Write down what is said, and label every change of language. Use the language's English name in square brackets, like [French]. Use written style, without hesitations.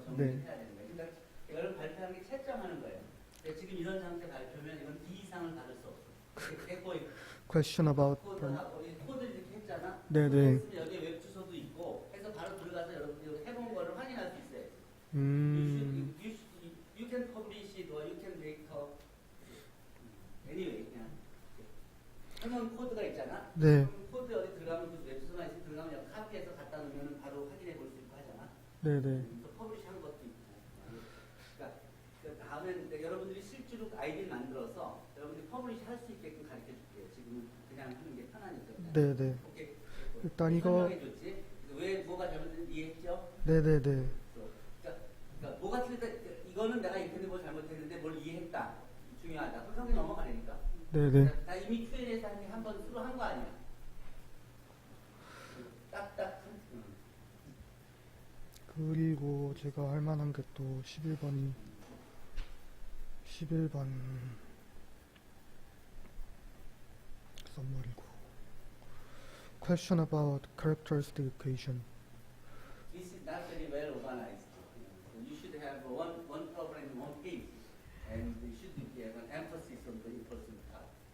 [Korean] 정리를 해야 되는 거예요. 그러니까 이걸 발표하는 게 채점하는 거예요. 근데 지금 이런 상태 발표면 이건 D 이상을 받을 수 없어. [English] Question about [Korean] 코드 이렇게 했잖아. 네네. 여기 웹 주소도 있고 해서 바로 들어가서 여러분들 해본 거를 확인할 수 있어요. [English] You can publish it or you can make anyway [Korean] 그냥 해놓은 코드가 있잖아. 네. 코드 여기 들어가면 그 웹 주소만 있으면 들어가면 여기 카피해서 갖다 놓으면 바로 확인해 볼 수 있고 하잖아. 네네. 또 퍼블리시한 것도 있고. 그러니까 그 다음에 여러분들이 실제로 아이디를 만들어서 여러분들이 퍼블리시 할 수 있게끔 가르쳐 줄게요. 지금은 그냥 하는 게 편하니까. 네네. 오케이. 일단 이거 설명해줬지? 왜 뭐가 잘못된지 이해했죠? 네네네. 그러니까 뭐가 틀렸다. 이거는 내가 이렇게 뭐 잘못했는데 뭘 이해했다. 중요하다. 그렇게 넘어가니까. 네네. 나 이미 Q&A 한번 수로 한 거 아니야? 딱딱. 그리고 제가 할 만한 게 또 21번 썸머리고 [English] Question about characteristic equation. This is not very well organized. So you should have one problem in one page, and you should have an emphasis on the important part.